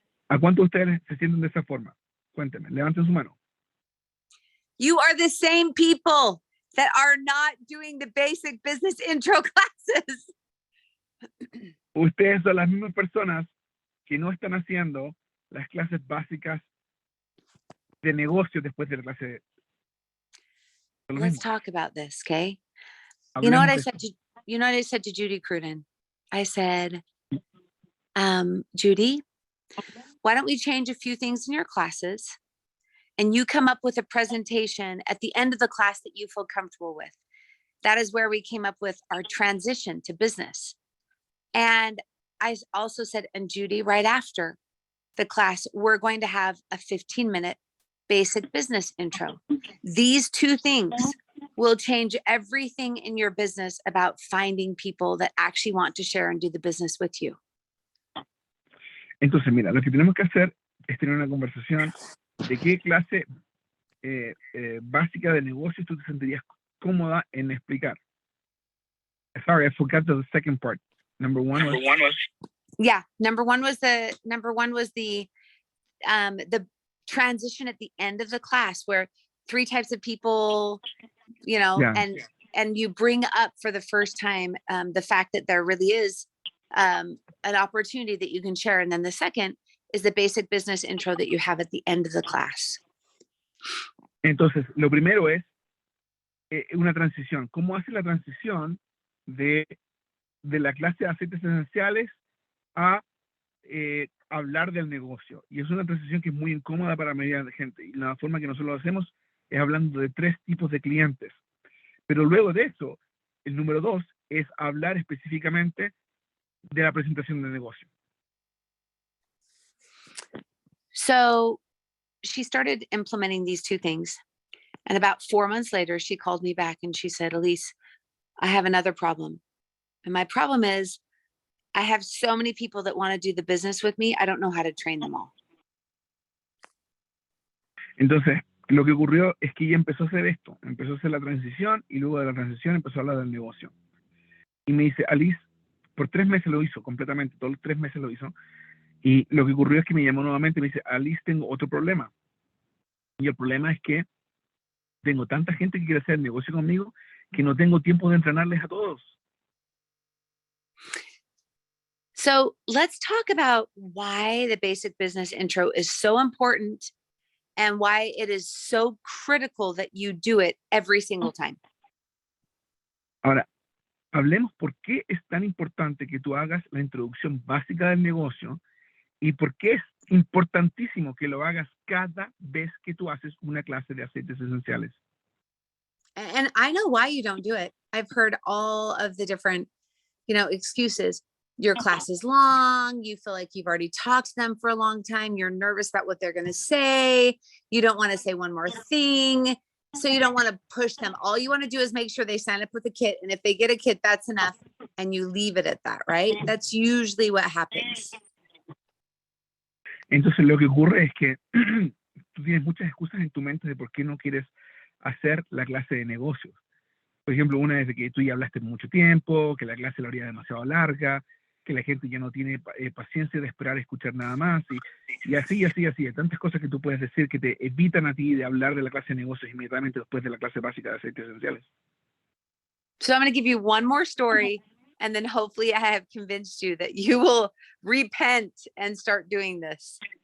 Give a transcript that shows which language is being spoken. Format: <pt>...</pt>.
<es>¿A cuántos de ustedes se sienten de esa forma? Cuéntenme, levanten su mano.</es> <en>You are the same people that are not doing the basic business intro classes.</en> <es>Ustedes son las mismas personas que no están haciendo las clases básicas de negocio después de la clase.</es> <en>Let's talk about this, okay? You know what I said to Judy Cruden? I said, Judy, why don't we change a few things in your classes and you come up with a presentation at the end of the class that you feel comfortable with? that is where we came up with our transition to business. And I also said, and Judy, right after the class, we're going to have a 15-minute basic business intro. These two things will change everything in your business about finding people that actually want to share and do the business with you.</en> <es>Entonces, mira, lo que tenemos que hacer es tener una conversación de qué clase básica de negocios tú te sentirías cómoda en explicar.</es> <en>Sorry, I forgot the second part. Number one was yeah. Number one was the transition at the end of the class where 3 types of people, you know, Yeah. and you bring up for the first time the fact that there really is an opportunity that you can share. And then the second is the basic business intro that you have at the end of the class.</en> <es>Entonces, lo primero es una transición. ¿Cómo hace la transición de la clase de aceites esenciales a hablar del negocio? Y es una transición que es muy incómoda para la mayoría de gente. Y la forma que nosotros lo hacemos es hablando de 3 tipos de clientes. Pero luego de eso, el número 2 es hablar específicamente de la presentación del negocio.</es> <en>So she started implementing these 2 things. And about 4 months later, she called me back and she said, Allyse, I have another problem. And my problem is I have so many people that want to do the business with me. I don't know how to train them all.</en> <es>Entonces, lo que ocurrió es que ella empezó a hacer esto. Empezó a hacer la transición y luego de la transición empezó a hablar del negocio. Y me dice, Allyse, por 3 meses lo hizo completamente, todos los 3 meses lo hizo. Y lo que ocurrió es que me llamó nuevamente y me dice, Allyse, tengo otro problema. Y el problema es que tengo tanta gente que quiere hacer negocio conmigo que no tengo tiempo de entrenarles a todos.</es> <en>So let's talk about why the basic business intro is so important and why it is so critical that you do it every single time.</en> <es>Ahora, hablemos por qué es tan importante que tú hagas la introducción básica del negocio y por qué es importantísimo que lo hagas cada vez que tú haces una clase de aceites esenciales.</es> <en>And I know why you don't do it. I've heard all of the different, excuses. Your class is long. You feel like you've already talked to them for a long time. You're nervous about what they're going to say. You don't want to say one more thing. So you don't want to push them. All you want to do is make sure they sign up with a kit. And if they get a kit, that's enough. And you leave it at that, right? That's usually what happens.</en> <es>Entonces lo que ocurre es que tú tienes muchas excusas en tu mente de por qué no quieres hacer la clase de negocios. Por ejemplo, una es de que tú ya hablaste mucho tiempo, que la clase la haría demasiado larga, que la gente ya no tiene paciencia de esperar a escuchar nada más, y así. Hay tantas cosas que tú puedes decir que te evitan a ti de hablar de la clase de negocios inmediatamente después de la clase básica de aceites esenciales.</es> <en>So I'm going to give you one more story, and then hopefully I have convinced you that you will repent and start doing this.</en>